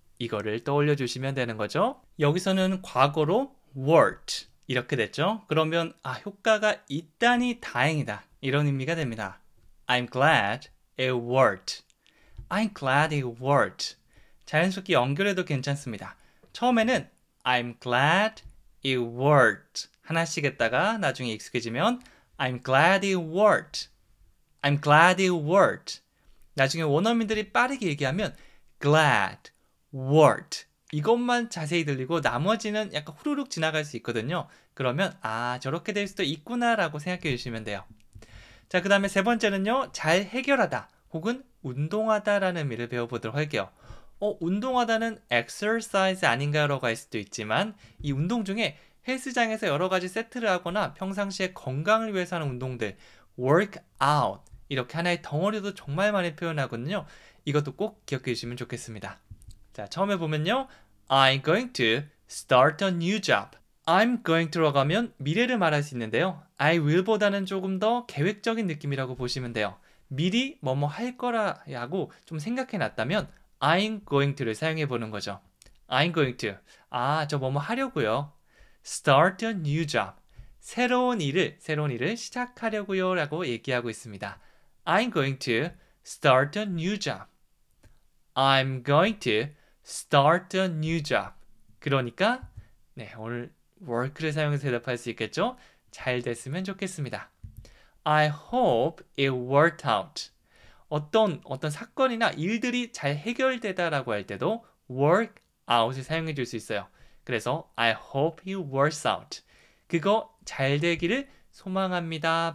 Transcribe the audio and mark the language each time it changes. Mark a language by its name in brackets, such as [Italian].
[Korean] 이거를 떠올려 주시면 되는 거죠. 여기서는 과거로 worked 이렇게 됐죠. 그러면 효과가 있다니 다행이다. 이런 의미가 됩니다. [English] I'm glad it worked. I'm glad it worked. [Korean] 자연스럽게 연결해도 괜찮습니다. 처음에는 [English] I'm glad it worked. [Korean] 하나씩 했다가 나중에 익숙해지면 [English] I'm glad it worked. I'm glad it worked. [Korean] 나중에 원어민들이 빠르게 얘기하면 glad, worked. 이것만 자세히 들리고 나머지는 약간 후루룩 지나갈 수 있거든요. 그러면 저렇게 될 수도 있구나 라고 생각해 주시면 돼요. 자, 그 다음에 세 번째는요. 잘 해결하다 혹은 운동하다 라는 의미를 배워보도록 할게요. 운동하다는 exercise 아닌가요? 라고 할 수도 있지만 이 운동 중에 헬스장에서 여러 가지 세트를 하거나 평상시에 건강을 위해서 하는 운동들 [English] work out [Korean] 이렇게 하나의 덩어리도 정말 많이 표현하거든요. 이것도 꼭 기억해 주시면 좋겠습니다. 자, 처음에 보면요. [English] I'm going to start a new job. I'm going to [Korean] 로 가면 미래를 말할 수 있는데요. [English] I will [Korean] 보다는 조금 더 계획적인 느낌이라고 보시면 돼요. 미리 뭐뭐 할 거라고 좀 생각해 놨다면 [English] I'm going to [Korean] 를 사용해 보는 거죠. I'm going to. 아, 저 뭐뭐 하려고요. [English] Start a new job. [Korean] 새로운 일을 시작하려고요 라고 얘기하고 있습니다. [English] I'm going to start a new job. I'm going to start a new job. [Korean] 그러니까 네, 오늘 work를 사용해서 대답할 수 있겠죠? 잘 됐으면 좋겠습니다. [English] I hope it worked out. [Korean] 어떤 사건이나 일들이 잘 해결되다라고 할 때도 work out을 사용해 줄 수 있어요. 그래서 [English] I hope it works out. [Korean] 그거 잘 되기를 소망합니다.